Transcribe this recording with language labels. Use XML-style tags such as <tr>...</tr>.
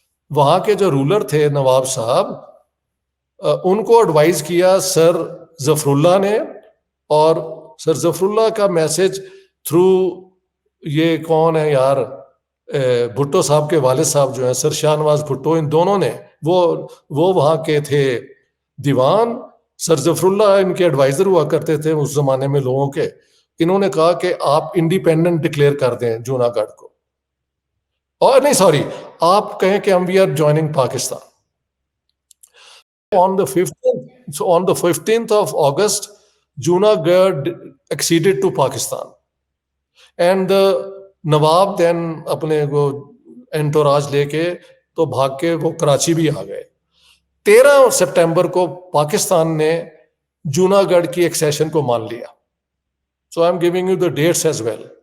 <ur>وہاں کے جو رولر تھے نواب صاحب, ان کو ایڈوائز کیا سر ظفر اللہ نے, اور سر ظفر اللہ کا میسج تھرو یہ کون ہے یار, بھٹو صاحب کے والد صاحب جو ہیں سر شاہ نواز بھٹو, ان دونوں نے, وہ وہاں کے تھے دیوان. سر ظفر اللہ ان کے ایڈوائزر ہوا کرتے تھے اس زمانے میں لوگوں کے. انہوں نے کہا کہ آپ انڈیپینڈنٹ ڈکلیئر کر دیں جوناگڑھ کو, اور نہیں سوری, آپ کہیں کہ ہم</ur> <en>We are joining Pakistan. On the 15th of August, Junagadh acceded to Pakistan. And the Nawab then</en> <ur>اپنے کو انٹوراج لے کے تو بھاگ کے وہ کراچی بھی آ گئے. 13 سپٹمبر کو پاکستان نے جوناگڑھ کی ایکسیشن کو مان لیا.</ur> <en>So I'm giving you the dates as well.</en>